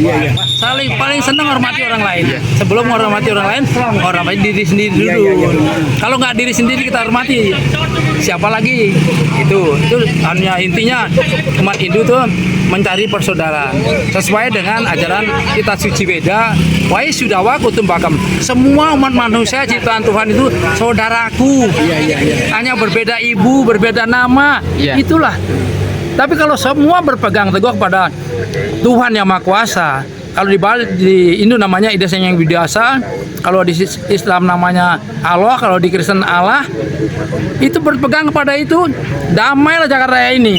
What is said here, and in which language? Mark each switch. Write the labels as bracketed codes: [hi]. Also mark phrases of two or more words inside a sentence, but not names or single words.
[id] Paling senang hormati orang lain. Sebelum menghormati orang lain, hormati diri sendiri dulu. Kalau nggak diri sendiri kita hormati, siapa lagi? Itu hanya intinya umat Hindu tuh mencari persaudaraan sesuai dengan ajaran kitab suci Weda. [sa] Wai sudawa kutum bakam. [id] Semua umat manusia ciptaan Tuhan itu saudaraku. Hanya berbeda ibu, berbeda nama. Itulah. Tapi kalau semua berpegang teguh pada Tuhan Yang Maha Kuasa, kalau di Hindu namanya Ida Sang Yang Widiwasa, kalau di Islam namanya Allah, kalau di Kristen Allah, itu berpegang kepada itu, damailah Jakarta ini.